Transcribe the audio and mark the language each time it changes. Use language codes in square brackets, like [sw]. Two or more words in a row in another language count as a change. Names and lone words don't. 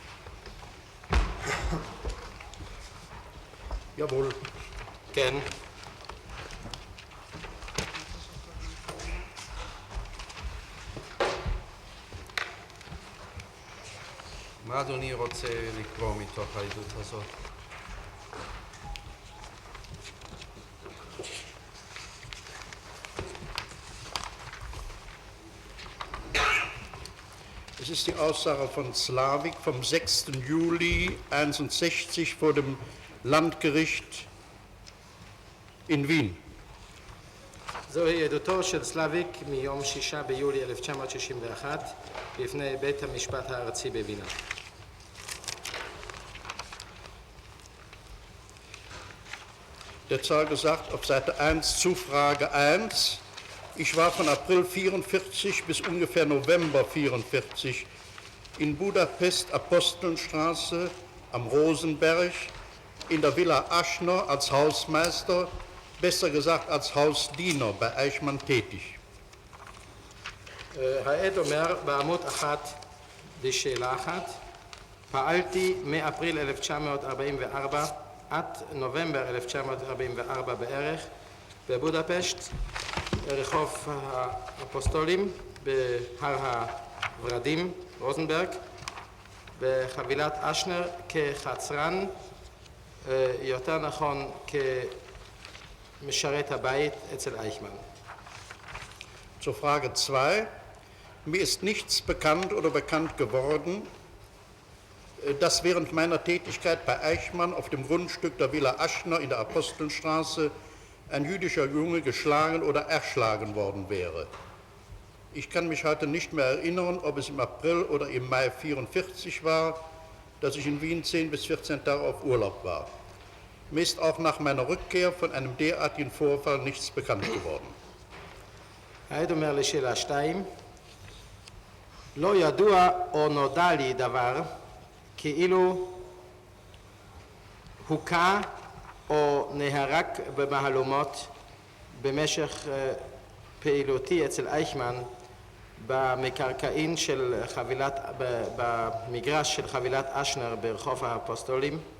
[de] Jawohl. [he] כן. מה אדוני רוצה לקרוא מתוך העדות הזאת? [de] Es ist die Aussage von Slavik vom 6. Juli 1961 vor dem Landgericht in Wien. [he] זוהי עדותו של סלאביק מיום 6 ביולי 1961 בפני בית המשפט הארצי בווינה. [de] Der Zeuge sagt auf Seite 1, Zufrage 1, ich war von April 44 bis ungefähr November 44 in Budapest, Apostelstraße am Rosenberg, in der Villa Aschner als Hausmeister, besser gesagt als Hausdiener bei Eichmann tätig. [he] העד אומר בעמוד 1 בשאלה 1, פעלתי מאפריל 1944 עד נובמבר 1944 בערך בבודפשט, רחוב האפוסטולים, בהר הורדים, רוזנברג, בחבילת אשנר כחצרן, יותר נכון כמשרת הבית אצל אייכמן. [de] Zur Frage 2. Mir ist nichts bekannt oder bekannt geworden, dass während meiner Tätigkeit bei Eichmann auf dem Grundstück der Villa Aschner in der Apostelstraße ein jüdischer Junge geschlagen oder erschlagen worden wäre. Ich kann mich heute nicht mehr erinnern, ob es im April oder im Mai 1944 war, dass ich in Wien 10 bis 14 Tage auf Urlaub war. Mir ist auch nach meiner Rückkehr von einem derartigen Vorfall nichts bekannt geworden. [he] העד אומר לשאלה 2, לא ידוע או נודע לי דבר כאילו הוקע או נהרג במהלומות במשך פעילותי אצל אייכמן במקרקעין של במגרש של חבילת אשנר ברחוב האפוסטולים.